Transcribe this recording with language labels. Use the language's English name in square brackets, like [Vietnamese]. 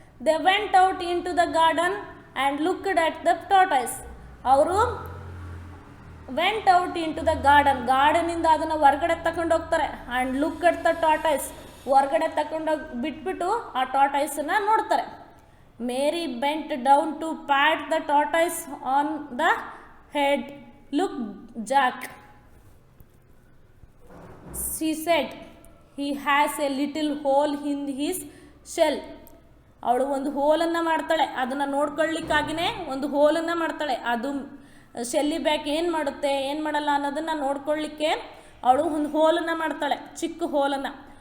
[English] they went out into the garden and looked at the tortoise, ಅವರು went out into the [Kannada] ಗಾರ್ಡನಿಂದ ಅದನ್ನು ಹೊರಗಡೆ ತಗೊಂಡು ಹೋಗ್ತಾರೆ. [English] and look at the tortoise, [Kannada] ಹೊರಗಡೆ ತಗೊಂಡೋಗಿ ಬಿಟ್ಬಿಟ್ಟು ಆ ಟಾರ್ಟೈಸನ್ನು ನೋಡ್ತಾರೆ. [English] Mary bent down to pat the tortoise on the head look Jack, she said, he has a little hole in his shell. [Kannada] ಅವಳು ಒಂದು ಹೋಲನ್ನು ಮಾಡ್ತಾಳೆ, ಅದನ್ನು ನೋಡ್ಕೊಳ್ಳಿಕ್ಕಾಗಿಯೇ ಒಂದು ಹೋಲನ್ನು ಮಾಡ್ತಾಳೆ. ಅದು ಶೆಲ್ಲಿ ಬ್ಯಾಕ್ ಏನು ಮಾಡುತ್ತೆ ಏನು ಮಾಡಲ್ಲ ಅನ್ನೋದನ್ನು ನೋಡ್ಕೊಳ್ಳಿಕ್ಕೆ ಅವಳು ಒಂದು ಹೋಲನ್ನು ಮಾಡ್ತಾಳೆ, ಚಿಕ್ಕ ಹೋಲನ್ನು.